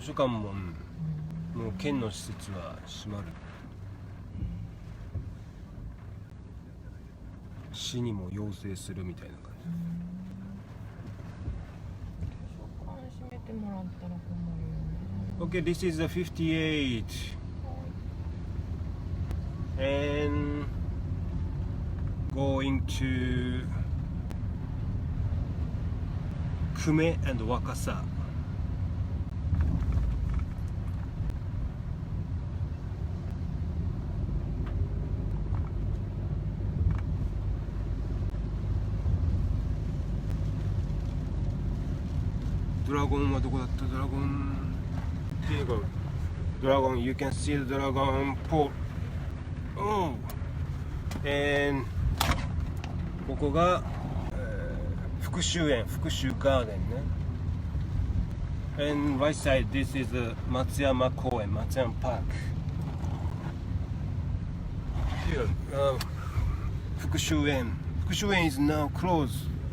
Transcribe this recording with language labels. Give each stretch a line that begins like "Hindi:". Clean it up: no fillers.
Japanese: 図書館も、もう県の施設は閉まる。市にも要請するみたいな感じ。図書館閉めてもらったら困るよね。
English: Okay, this is the 58 and going to Kume and Wakasa. Dragon
Japanese: はどこだった？ドラゴンっていうか、ドラゴン
English: you can see the dragon port. Oh, and
Japanese: ここが、福州園、福州ガーデンね。
English: And right side, this is the 松山公園、松山パーク。 Here, 福州園。福州園 is now closed.